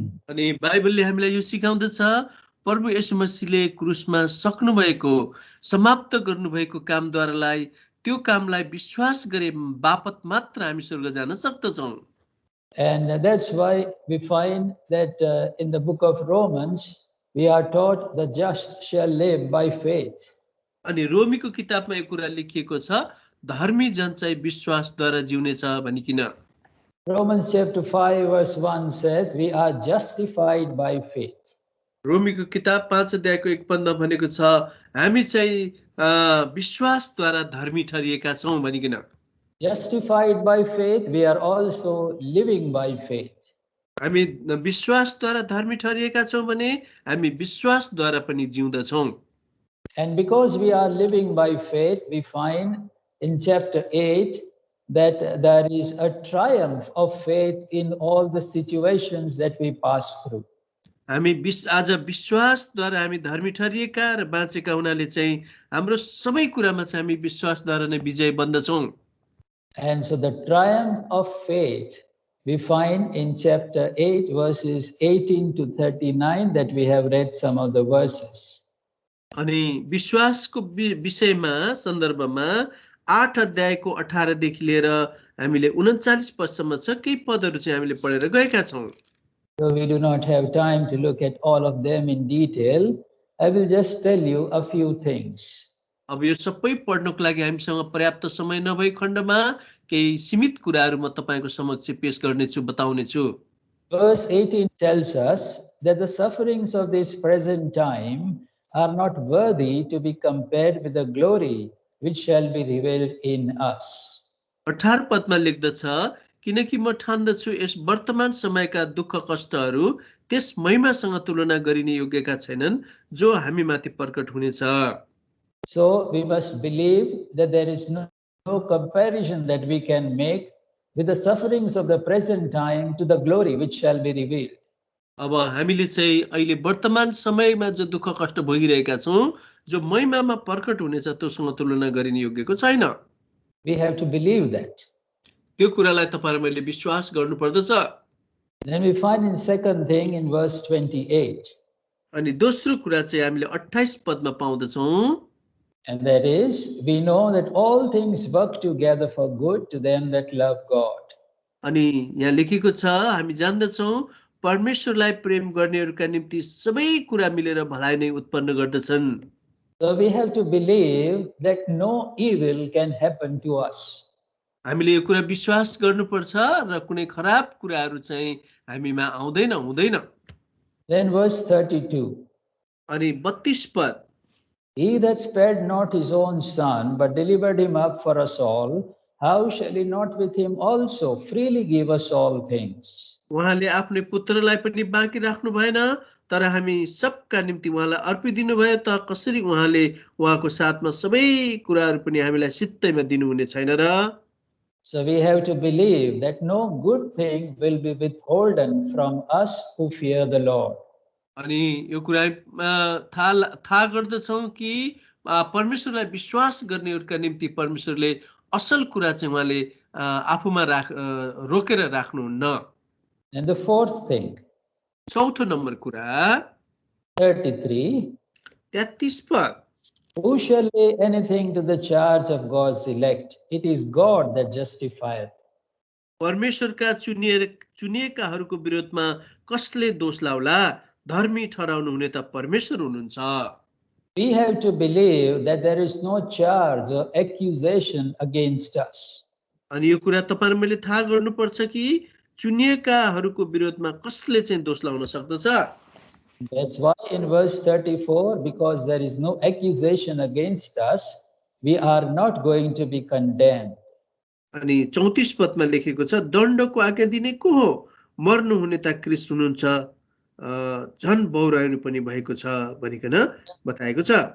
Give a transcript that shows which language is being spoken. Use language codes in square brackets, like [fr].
[ne] अनि बाइबलले हामीलाई यो सिकाउँदछ, प्रभु येशू मसीहले क्रुसमा सक्नुभएको, समाप्त गर्नुभएको कामद्वारालाई, त्यो कामलाई विश्वास गरे बापत मात्र हामी स्वर्ग जान सक्दछौँ। [en] And that's why we find that in the book of Romans, we are taught the just shall live by faith. [ne] अनि रोमीको किताबमा यो कुरा लेखिएको छ, धर्मी जन चाहिँ विश्वासद्वारा जिउनेछ भनिकिन। [en] Romans chapter 5 verse 1 says, we are justified by faith. [ne] रोमीको किताब 5 अध्यायको 1 पदमा भनेको छ, हामी चाहिँ विश्वासद्वारा धर्मी ठहरिएका छौं भनिकिन। [en] Justified by faith, we are also living by faith. [ne] हामी विश्वासद्वारा धर्मी ठहरिएका छौं भने हामी विश्वासद्वारा पनि जिउँदछौं। [en] And because we are living by faith, we find in chapter 8 that there is a triumph of faith in all the situations that we pass through. [ne] हामी आज विश्वासद्वारा हामी धर्मी ठहरिएका र बाँचेका हुनाले चाहिँ हाम्रो सबै कुरामा चाहिँ हामी विश्वासद्वारा नै विजय बन्दछौं। [en] And so the triumph of faith we find in chapter 8 verses 18 to 39 that we have read some of the verses. [ne] अनि विश्वासको विषयमा सन्दर्भमा 8 अध्यायको 18 देखि लिएर हामीले 39 पदसम्म छ, केही पदहरू चाहिँ हामीले पढेर गएका छौं। [en] So we do not have time to look at all of them in detail. I will just tell you a few things. [ne] अब यो सबै पढ्नको लागि हामीसँग पर्याप्त समय नभई खण्डमा केही सीमित कुराहरू म तपाईको समक्ष पेश गर्नेछु, बताउनेछु। [en] Verse 18 tells us that the sufferings of this present time are not worthy to be compared with the glory which shall be revealed in us. [ne] 18 पदमा लेख्दछ, किनकि म ठान्दछु यस वर्तमान समयका दुःख कष्टहरू त्यस महिमासँग तुलना गरिने योग्यका छैनन् जो हामी माथि प्रकट हुनेछ। [en] So we must believe that there is no comparison that we can make with the sufferings of the present time to the glory which shall be revealed. [ne] अब हामीले चाहिँ अहिले वर्तमान समयमा जो दुःख कष्ट भोगिरहेका छौं, जो महिमामा प्रकट हुनेछ त्योसँग तुलना गरिने योग्यको छैन। [en] We have to believe that. [ne] त्यो कुरालाई तपाईहरु मैले विश्वास गर्नुपर्दछ। [en] Then we find in second thing in verse 28. [ne] अनि दोस्रो कुरा चाहिँ हामीले 28 पदमा पाउँदछौं, [en] and that is, we know that all things work together for good to them that love God. [ne] अनि यहाँ लेखेको छ, हामी जान्दछौं परमेश्वरलाई प्रेम गर्नेहरूका निम्ति सबै कुरा मिलेर भलाइ नै उत्पन्न गर्दछन्। [en] So we have to believe that no evil can happen to us. [ne] हामीले यो कुरा विश्वास गर्नुपर्छ र कुनै खराब कुराहरू चाहिँ हामीमा आउँदैन, हुँदैन। [en] Then verse 32. [ne] अनि 32 पद, [en] He that spared not his own son, but delivered him up for us all, how shall he not with him also freely give us all things? [ne] उहाँले आफ्नै पुत्रलाई पनि बाँकी राख्नु भएन, तर हामी सबका निम्ति उहाँलाई अर्पिदिनु भयो, त कसरी उहाँले उहाँको साथमा सबै कुराहरू पनि हामीलाई सित्तैमा दिनुहुने छैन र? [en] So we have to believe that no good thing will be withholden from us who fear the Lord. [ne] अनि यो कुरा थाहा गर्दछौं कि परमेश्वरलाई विश्वास गर्नेहरूका निम्ति परमेश्वरले असल कुरा चाहिँ उहाँले आफूमा रोकेर राख्नुहुन्न। [en] And the fourth thing, [ne] चौथो नम्बर कुरा [en] 33, [ne] 33 पद, [en] who shall lay anything to the charge of God's elect? It is God that justifieth. [ne] परमेश्वरका चुनिएकाहरूको विरोधमा कसले दोष लाउला? धर्मी ठहराउनु हुने त परमेश्वर हुनुहुन्छ। [en] We have to believe that there is no charge or accusation against us. [ne] अनि यो कुरा तपाईहरु मैले थाहा गर्नुपर्छ कि चुनिएकाहरूको विरोधमा कसले चाहिँ दोष लाउन सक्दछ। [en] That's why in verse 34, because there is no accusation against us, we are not going to be condemned. [ne] अनि 34 पदमा लेखेको छ, दण्डको आज्ञा दिने को हो? मर्नु हुने त ख्रीष्ट हुनुहुन्छ, झन् बहुराउनु पनि भएको छ भनिकन बताएको छ।